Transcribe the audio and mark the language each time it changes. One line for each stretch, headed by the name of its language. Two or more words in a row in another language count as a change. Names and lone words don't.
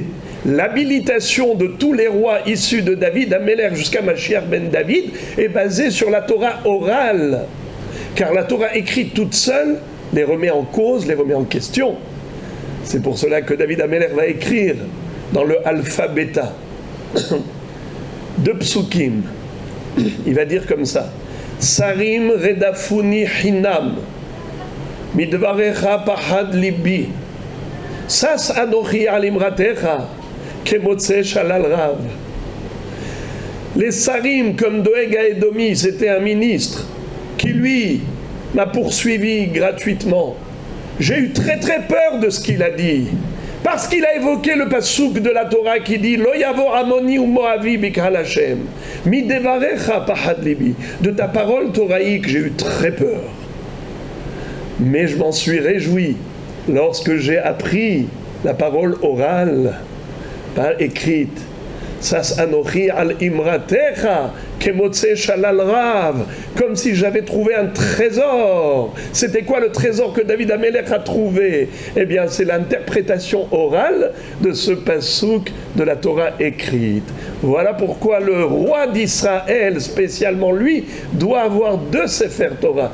French: L'habilitation de tous les rois issus de David Amelech jusqu'à Mashiach ben David est basée sur la Torah orale. Car la Torah écrite toute seule les remet en cause, les remet en question. C'est pour cela que David Amelech va écrire dans le Alpha Beta de Psukim. Il va dire comme ça:
Hebrew: שרים רדפוני חנם, מדברך פחד לבי, שש אנכי עלאמרתך, כמוצא שלל רב.
French: Les Sarim, comme Doeg à Edomi, c'était un ministre qui, lui, m'a poursuivi gratuitement. J'ai eu très très peur de ce qu'il a dit. Parce qu'il a évoqué le pasouk de la Torah qui dit
Hebrew: לא יבוא עמוני ו מואבי בקרל השם. מי דברך פחד לבי.
French: De ta parole toraïque, j'ai eu très peur. Mais je m'en suis réjoui lorsque j'ai appris la parole orale, pas écrite.
Hebrew: שש אנכי על אמרתך כמוצא שלל רב,
French: comme si j'avais trouvé un trésor. C'était quoi le trésor que David Amelech a trouvé? Eh bien, c'est l'interprétation orale de ce pasouk de la Torah écrite. Voilà pourquoi le roi d'Israël, spécialement lui, doit avoir 2 Sefer Torah.